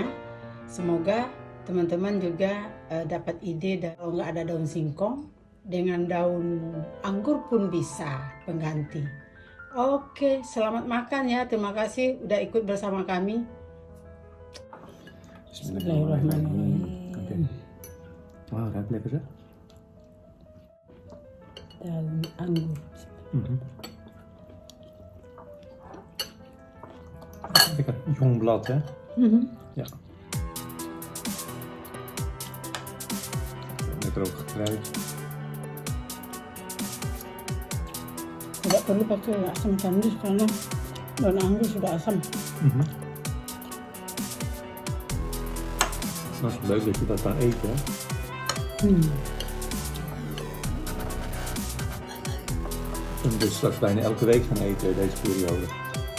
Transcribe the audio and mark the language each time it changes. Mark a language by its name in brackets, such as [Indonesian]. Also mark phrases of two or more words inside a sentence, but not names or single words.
[Indonesian] Semoga teman-teman juga dapat ide, kalau nggak ada daun singkong, dengan daun anggur pun bisa pengganti. Oke, selamat makan ya. Terima kasih udah ikut bersama kami. [Arabic] بسم الله الرحمن الرحيم. [Indonesian] Wah, [Dutch] ruikt lekker zeg. [Indonesian] Daun anggur. [Dutch] Lekker jong blad, hè? Ja. Lekker ook gekruid. [Indonesian] Tidak perlu pakai asam kandis karena daun anggur sudah asam. [Dutch] Dat is leuk dat je dat kan eten, hè? En dus straks bijna elke week gaan eten deze periode.